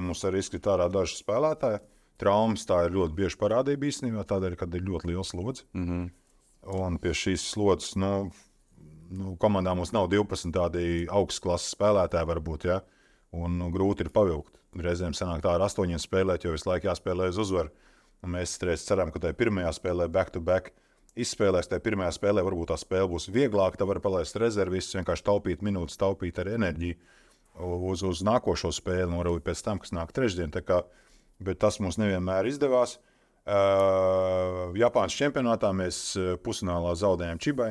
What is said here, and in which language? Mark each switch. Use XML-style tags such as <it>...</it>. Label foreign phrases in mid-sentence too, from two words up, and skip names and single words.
<lv>Mums arī izskatā ārā daži spēlētāji. Traumas tā ir ļoti bieži parādība īstenībā, tādēļ, kad ir ļoti liels slodzi. Un pie šīs slodzes, komandā mums nav 12 tādi augstas klases spēlētāji varbūt, ja? Un grūti ir pavilkt. Reizēm sanāk tā ar 8 spēlēt, jo visu laiku jāspēlē uz uzvaru. Un mēs ceram, ka tajā pirmajā spēlē back-to-back izspēlēs. Tajā pirmajā spēlē varbūt tā spēle būs vieglāka, tā var palaist rezervistus, vienkārši taupīt minūtes, taupīt arī enerģiju uz nākošo spēli, un varbūt pēc tam, kas nāk trešdien. Bet tas mums nevienmēr izdevās. Japānas čempionātā mēs pusfinālā zaudējām Čibai.</lv>